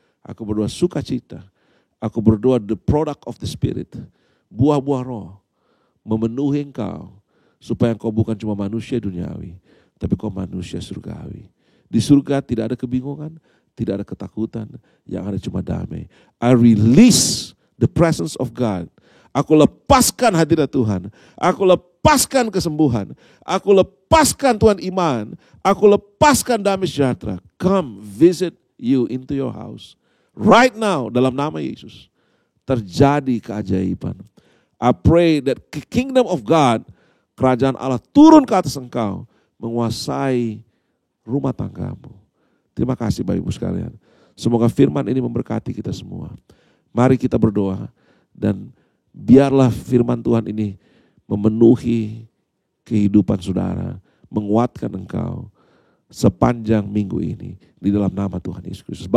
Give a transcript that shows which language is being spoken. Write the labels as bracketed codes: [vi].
[id] Aku berdoa sukacita. Aku berdoa [en] the product of the Spirit. [id] Buah-buah roh memenuhi engkau. Supaya engkau bukan cuma manusia duniawi, tapi kau manusia surgawi. Di surga tidak ada kebingungan, tidak ada ketakutan, yang ada cuma damai. [en] I release the presence of God. [id] Aku lepaskan hadirat Tuhan. Aku lepaskan kesembuhan. Aku lepaskan Tuhan iman. Aku lepaskan damai sejahtera. [en] Come visit you into your house. Right now [id] dalam nama Yesus. Terjadi keajaiban. [en] I pray that the kingdom of God, [id] kerajaan Allah turun ke atas engkau. Menguasai rumah tanggamu. Terima kasih Bapak Ibu sekalian. Semoga firman ini memberkati kita semua. Mari kita berdoa dan biarlah firman Tuhan ini memenuhi kehidupan saudara, menguatkan engkau sepanjang minggu ini di dalam nama Tuhan Yesus Kristus.